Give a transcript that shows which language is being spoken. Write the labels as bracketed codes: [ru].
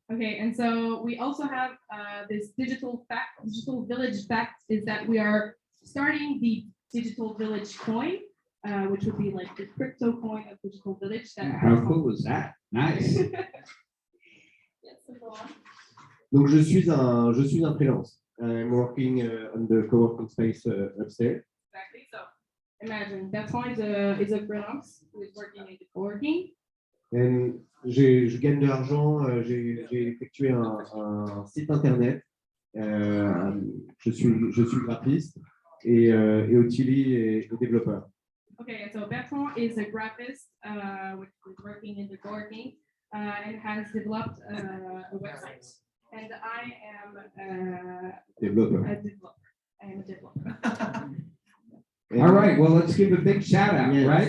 [en] Okay, and so we also have this digital village fact is that we are starting the Digital Village coin, which would be like the crypto coin of Digital Village. How cool was that? Nice. [fr] Donc je suis un freelance. [en] I'm working on the co-working space upstairs. Exactly. So imagine Bertrand is a freelance who is working in the co-working. [fr] Je gagne de l'argent. J'ai effectué un site internet. Je suis graphiste et Ottilie est développeur. [en] Okay, so Bertrand is a graphist which is working in the co-working and has developed a website. And I am a developer. I am a developer. All right, well, let's give a big shout out, right?